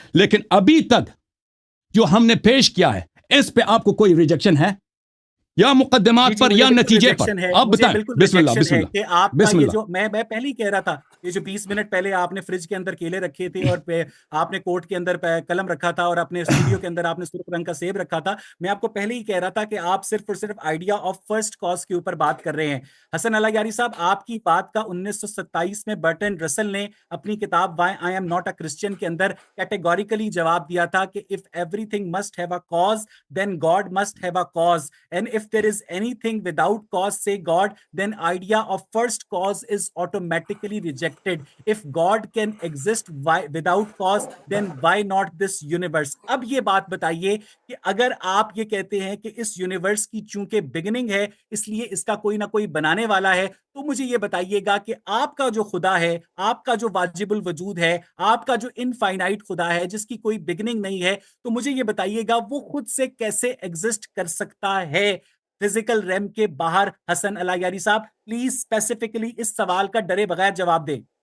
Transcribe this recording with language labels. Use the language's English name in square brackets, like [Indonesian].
[Urdu] لیکن ابھی تک جو ہم نے پیش کیا ہے اس پہ آپ کو کوئی ریجیکشن ہے یا مقدمات پر یا نتیجے پر؟ آپ بتائیں. بسم اللہ بسم اللہ. کہ آپ کا بسم یہ اللہ. جو میں پہلے ہی کہہ رہا تھا, یہ جو 20 منٹ پہلے آپ نے فریج کے اندر کیلے رکھے تھے اور آپ نے کوٹ کے اندر قلم رکھا تھا اور اپنے اسٹوڈیو کے اندر آپ نے سرخ رنگ کا سیب رکھا تھا, میں آپ کو پہلے ہی کہہ رہا تھا کہ آپ صرف اور صرف آئیڈیا آف فرسٹ کاز کے اوپر بات کر رہے ہیں. حسن الایاری صاحب, آپ کی بات کا 1927 میں برٹن رسل نے اپنی کتاب Y I am not a Christian کے اندر کیٹیگوریکلی جواب دیا تھا کہ [English] if everything must have a cause then God must have a cause, and if there is anything without cause, say God, then idea of first cause is automatically rejected. If God can exist without cause, then why not this universe? [Urdu] اب یہ بات بتائیے کہ اگر آپ یہ کہتے ہیں کہ اس یونیورس کی چونکہ بگننگ ہے اس لیے اس کا کوئی نہ کوئی بنانے والا ہے, تو مجھے یہ بتائیے گا کہ آپ کا جو خدا ہے, آپ کا جو واجب الوجود ہے, آپ کا جو انفائنائٹ خدا ہے جس کی کوئی بگننگ نہیں ہے, تو مجھے یہ بتائیے گا وہ خود سے کیسے ایگزسٹ کر سکتا ہے فزیکل ریم کے باہر؟ حسن الایاری صاحب پلیز اسپیسیفکلی اس سوال کا ڈرے بغیر جواب دیں.